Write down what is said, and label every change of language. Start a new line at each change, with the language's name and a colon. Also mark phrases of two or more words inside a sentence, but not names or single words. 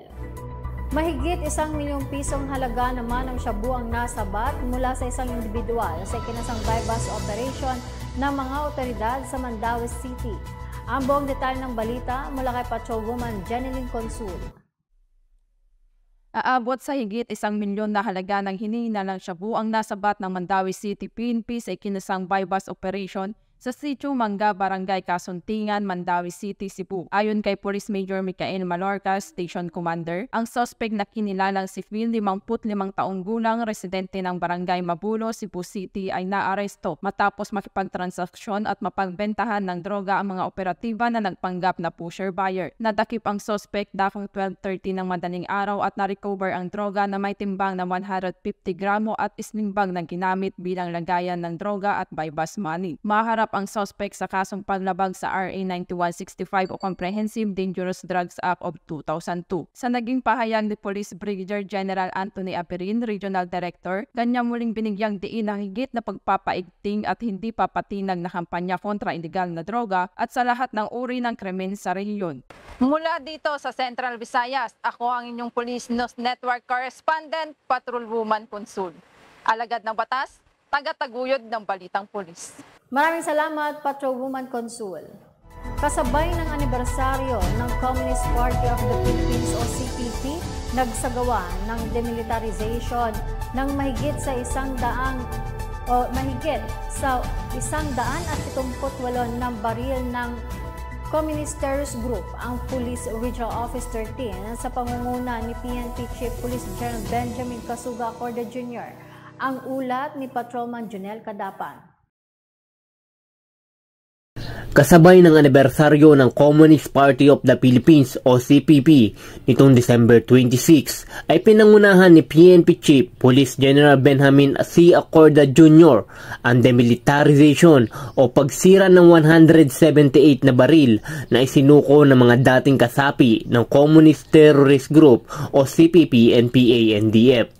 Filipino: Mahigit 1 milyong pisong halaga naman ang shabu ang nasabat mula sa isang individual sa ikinasang
English: bypass operation
Filipino: ng mga otoridad sa Mandaue City. Ang buong detalye ng balita mula kay Patrolwoman Jeneline Consul. Aabot sa higit 1 milyon na halaga ng hinihinalang shabu ang nasabat ng Mandaue City PNP sa ikinasang
English: bypass operation
Filipino: sa Sitio Mangga, Barangay Kasuntingan, Mandaue City, Cebu. Ayon kay Police Major Micael Malorca,
English: Station Commander,
Filipino: ang suspect na kinilalang si Phil, 55 taong gulang, residente ng Barangay Mabulo, Cebu City, ay naaresto matapos makipagtransaksyon at mapagbentahan ng droga ang mga operatiba na nagpanggap na pusher-buyer. Nadakip ang suspect dakong 12:30 ng madaling araw at na-recover ang droga na may timbang na 150 gramo at
English: sling bag
Filipino: na ginamit bilang lagayan ng droga at
English: bypass money.
Filipino: Maharap ang suspect sa kasong paglabag sa RA 9165 o Comprehensive Dangerous Drugs Act of 2002. Sa naging pahayag ni Police Brigadier General Anthony Aperin,
English: Regional Director,
Filipino: kanya muling binigyang diin na higit na pagpapaigting at hindi papatinag na kampanya kontra iligal na droga at sa lahat ng uri ng krimen sa rehiyon. Mula dito sa Central Visayas, ako ang inyong Police News Network Correspondent, Patrolwoman Consul. Alagad ng batas, tagataguyod ng balitang pulis. Maraming salamat, Patrolwoman Consul. Kasabay ng anibersaryo ng Communist Party of the Philippines o CPP, nagsagawa ng demilitarization ng mahigit sa 178 ng baril ng Communist Terrorist Group, ang Police Regional Office 13 sa pangunguna ni PNP Chief Police General Benjamin Casuga Corda Jr. Ang ulat ni Patrolman Jonel Cadapan. Kasabay ng anibersaryo ng Communist Party of the Philippines o CPP nitong December 26 ay pinangunahan ni PNP Chief Police General Benjamin C. Acorda Jr. ang demilitarization o pagsira ng 178 na baril na isinuko ng mga dating kasapi ng Communist Terrorist Group o CPP and PANDF.